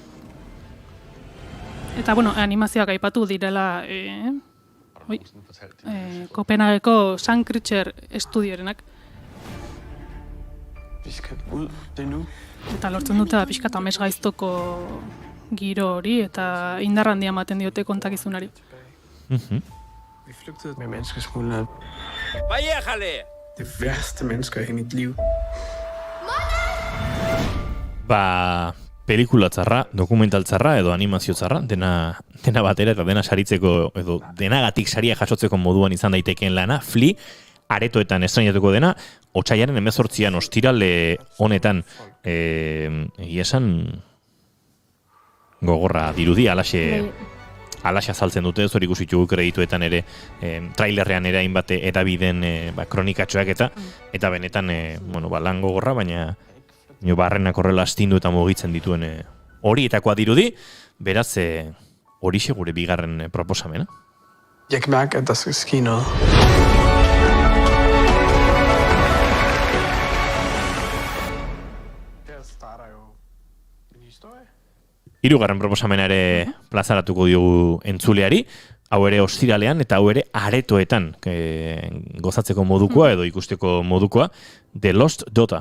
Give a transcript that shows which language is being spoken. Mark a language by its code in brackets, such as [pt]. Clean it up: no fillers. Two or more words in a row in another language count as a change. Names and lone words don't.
[eu] Eta, bueno, animazioak aipatu direla Kopenhageko Sun Creature estudiorenak. Eta lortzen dute pixka eta amesgaiztoko giro hori, eta indar handia ematen diote kontakizunari. [da] Vi flygtede med menneskesmuglerne. [ru] Поехали! [da] det værste mennesker i mit liv. [eu] Pelikula txarra, dokumental txarra edo animazio txarra, dena batera eta dena saritzeko edo denagatik saria jasotzeko moduan izan daitekeen lana, Flea, aretoetan estrainatuko dena, otsailaren 18an ostirale honetan, egia esan gogorra dirudi, alaxe azaltzen dute, hori ikusitugu kredituetan ere, trailerrean ere hainbat edabideen kronikatxoak eta benetan lan gogorra, baina barrenak horrela astindu eta mugitzen dituen horietakoa dirudi, beraz horixe gure bigarren proposamena. [da] Jeg kan mærke, at der skal ske noget. [eu] Hirugarren proposamena ere plazaratuko diogu entzuleari, hau ere ostiralean eta hau ere aretoetan gozatzeko modukoa edo ikusteko modukoa, The Lost Daughter.